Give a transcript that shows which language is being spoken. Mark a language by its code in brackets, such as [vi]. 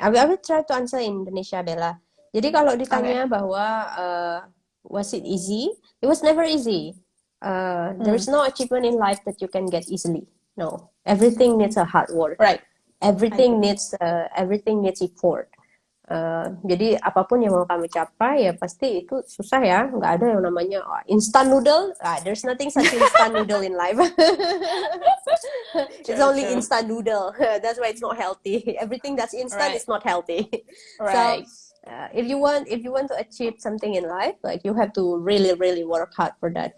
[en] I will try to answer in Indonesia, Bella. [id] Jadi kalau ditanya bahwa [en] was it easy? It was never easy. There is no achievement in life that you can get easily. No, everything needs a hard work. Right. Everything needs effort. [id] Jadi apapun yang mau kamu capai ya pasti itu susah ya. Nggak ada yang namanya instant noodle. [en] There's nothing such instant noodle in life. It's only instant noodle. That's why it's not healthy. Everything that's instant is not healthy. Right. So if you want to achieve something in life, like you have to really work hard for that.